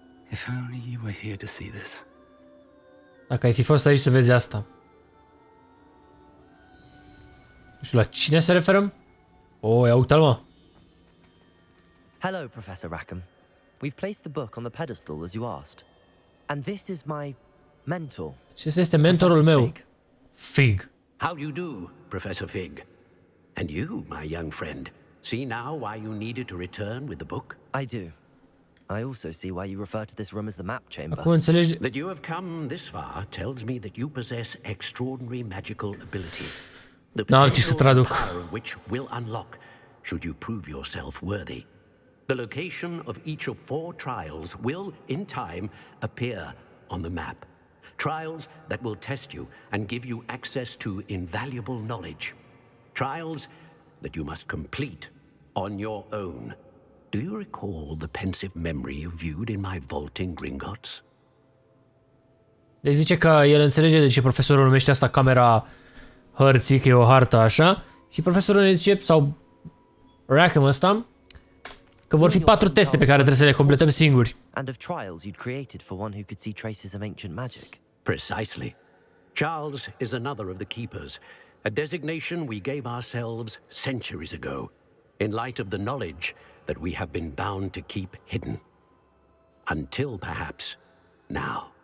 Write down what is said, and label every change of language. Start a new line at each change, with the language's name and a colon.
English: If only you were here to see this.
Romanian: Dacă ai fi fost aici să vezi asta. Nu știu la cine se referăm? Oh, ia uite-l, mă.
English: Hello, Professor Rackham. We've placed the book on the pedestal as you asked. And this is my mentor.
Romanian: Ce este mentorul
English: Professor
Romanian: meu?
English: Fig. Fig. How do you do, Professor Fig? And you, my young friend, see now why you needed to return with the book? I do. I also see why you refer to this room as the map chamber.
Romanian: Acum înțelegi...
English: That you have come this far tells me that you possess extraordinary magical ability. The
Romanian: N-am ce să
English: potential
Romanian: traduc.
English: power of which will unlock, should you prove yourself worthy. The location of each of 4 trials will, in time, appear on the map. Trials that will test you and give you access to invaluable knowledge. Trials that you must complete on your own. Do you recall the pensive memory you viewed in my vault in Gringotts?
Romanian: Deci zice că el înțelege de ce profesorul numește asta camera hărții, că e o hartă așa. Și profesorul ne zice, sau Rackham ăsta, că vor fi 4 teste pe care trebuie să le completăm singuri.
English: And of trials you'd created for one who could see traces of ancient magic. Precisely. Charles is another of the keepers, a designation we gave ourselves centuries ago, in light of the knowledge that we have been bound to keep hidden. Until perhaps now.